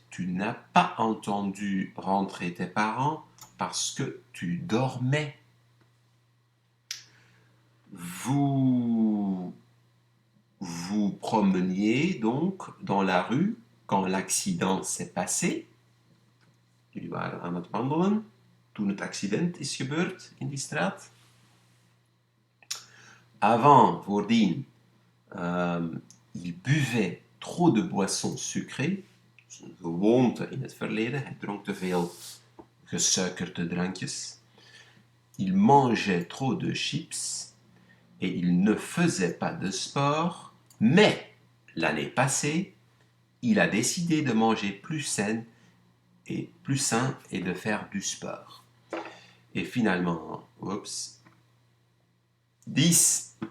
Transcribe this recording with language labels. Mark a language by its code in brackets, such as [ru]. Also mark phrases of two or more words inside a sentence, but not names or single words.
[fr] Tu n'as pas entendu rentrer tes parents parce que tu dormais. Vous vous promeniez donc dans la rue quand l'accident s'est passé. [nl] Jullie waren aan het wandelen toen het accident is gebeurd in die straat. [fr] Avant, voordien, il buvait trop de boissons sucrées. [nl] Dat is een gewoonte in het verleden. Hij dronk te veel gesuikerde drankjes. [fr] Il mangeait trop de chips. Et il ne faisait pas de sport. Mais l'année passée, il a décidé de manger plus sain et de faire du sport. Et finalement, 10.